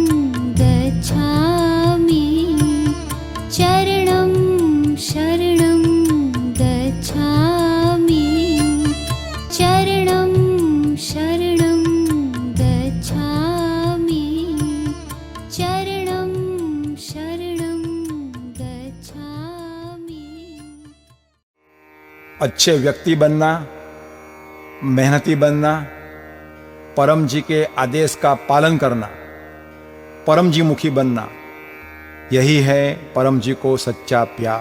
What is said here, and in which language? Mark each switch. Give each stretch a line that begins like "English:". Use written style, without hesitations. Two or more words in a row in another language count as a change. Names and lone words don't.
Sanskrit: गच्छामि चरणं शरणं गच्छामि चरणं शरणं गच्छामि चरणं शरणं गच्छामि।
Hindi: अच्छे व्यक्ति बनना, मेहनती बनना, परम जी के आदेश का पालन करना, परम जी मुखी बनना, यही है परम जी को सच्चा प्यार।